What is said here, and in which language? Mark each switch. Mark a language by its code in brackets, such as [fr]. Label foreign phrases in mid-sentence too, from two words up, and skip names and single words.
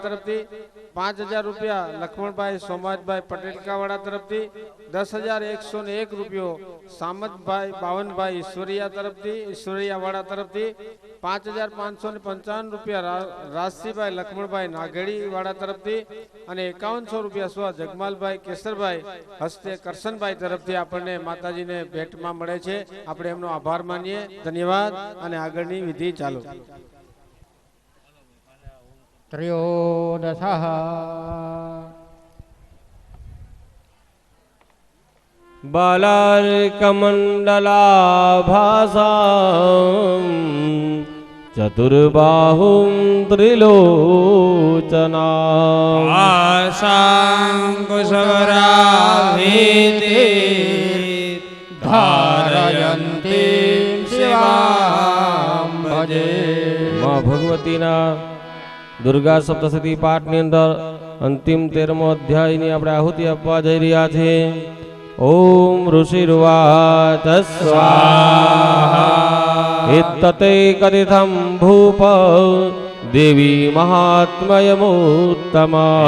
[gu] તરફથી, 5000 રૂપિયા લક્ષ્મણભાઈ સોમાજભાઈ પટેલકાવાડા તરફથી, 10101 રૂપિયો સામતભાઈ બાવનભાઈ ઈશ્વરિયા તરફથી, ઈશ્વરિયાવાડા તરફથી, 5555 રૂપિયા રાજસીભાઈ લક્ષ્મણભાઈ નાગેડીવાડા તરફથી અને 5100 રૂપિયા સ્વ જગમાલભાઈ કેસરભાઈ હસ્તે કરશનભાઈ તરફથી આપણને માતાજીને ભેટમાં મળે છે. આપણે એમનો આભાર માનીએ. ધન્યવાદ. અને આગળની વિધિ ચાલુ. ત્રયોદશઃ [sa] बालार्कमण्डलाभासां चतुर्बाहुं त्रिलोचना आशाङ्कुशवराभीति धारयन्तीं शिवां भजे. [gu] માં ભગવતીના દુર્ગા સપ્તશતી પાઠની અંદર અંતિમ 13મો અધ્યાયની આપણે આહુતિ આપવા જઈ રહ્યા છીએ. [sa] ओम ऋषिर्वाच स्वाहा एतते कथितं भूप देवी महात्मयमुत्तमा